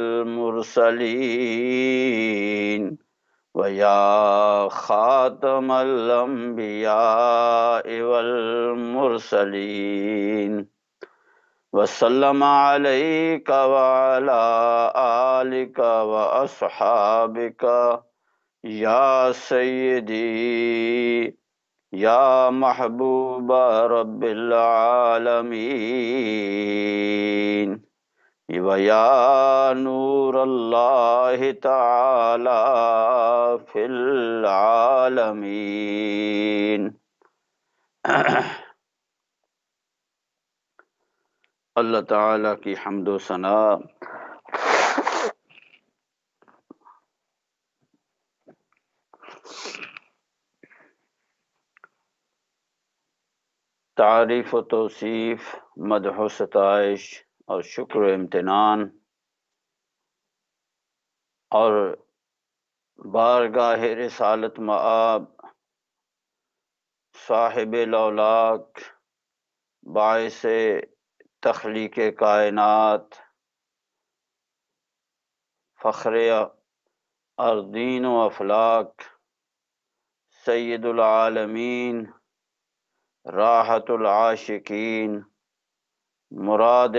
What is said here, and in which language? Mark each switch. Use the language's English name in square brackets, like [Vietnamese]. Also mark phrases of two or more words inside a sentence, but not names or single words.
[Arabic] المرسلين ويا خاتم الأنبياء والمرسلين، وسلم عليك وعلى آلك وأصحابك يا سيدي يا محبوب رب العالمين ويا نور الله تعالى في العالمين. [Urdu] اللہ تعالیٰ کی حمد و ثنا تعریف و توصیف، مدح و ستائش اور شکر و امتنان اور بارگاہ رسالت مآب صاحب لولاک باعث تخلیق کائنات فخر ارضین و افلاک سید العالمین راحت العاشقین مراد